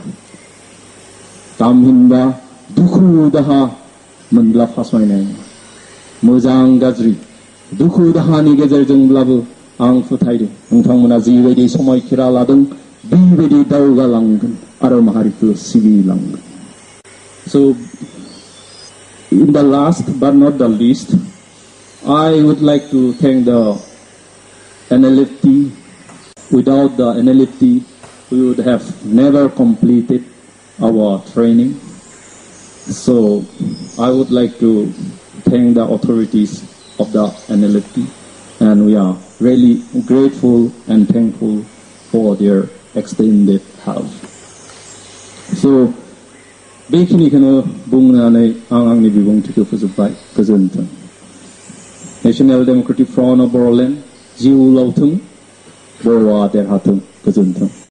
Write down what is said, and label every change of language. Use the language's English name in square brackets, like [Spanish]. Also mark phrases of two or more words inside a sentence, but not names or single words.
[Bodo] तामहिनबा दुखु दाहा मोनब्ला फासयनाय नङा। मोजां गाज्रि दुखु दाहानि गेजेरजोंब्लाबो आं फोथायदों नोंथांमोना जिबायदि समायखिरा लादों बेबायदि दावगालांगोन आरो माहारिखौ सिबिलांगोन। [English] So, in the last but not the least, I would like to thank the NLFT. Without the NLFT, we would have never completed our training. So, I would like to thank the authorities of the NLFT, and we are really grateful and thankful for their extended help. So, [Bodo] बेखिनिखौनो बुंनानै आं आंनि बिबुंथिखौ फोजोबबाय। गोजोन्थों। नेशनेल डेमोक्रेटिक फ्रन्ट अफ बर'लेण्ड जिउ लावथों, बर'आ देरहाथों। गोजोन्थों।